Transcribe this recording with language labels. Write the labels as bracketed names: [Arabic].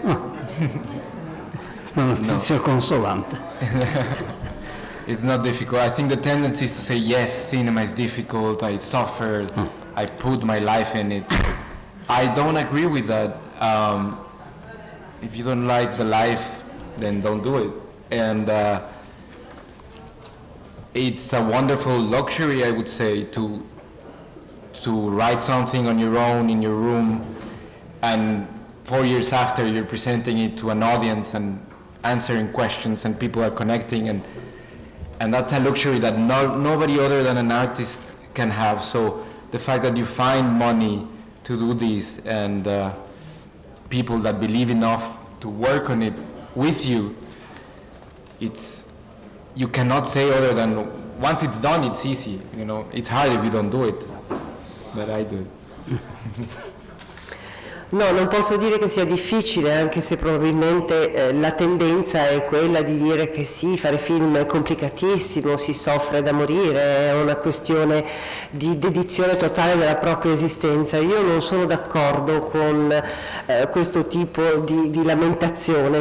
[Italian] Una notizia consolante. [English] It's not difficult. I think the tendency is to say, yes, cinema is difficult, I suffered, I put my life in it. I don't agree with that. If you don't like the life, then don't do it. And it's a wonderful luxury, I would say, to to write something on your own in your room, and 4 years after you're presenting it to an audience and answering questions and people are connecting, and that's a luxury that nobody other than an artist can have. So the fact that you find money to do this and people that believe enough to work on it with you, you cannot say other than once it's done, it's easy. You know, it's hard if you don't do it, but I do it. [Italian] No, non posso dire che sia difficile, anche se probabilmente la tendenza è quella di dire che sì, fare film è complicatissimo, si soffre da morire, è una questione di dedizione totale della propria esistenza. Io non sono d'accordo con questo tipo di lamentazione.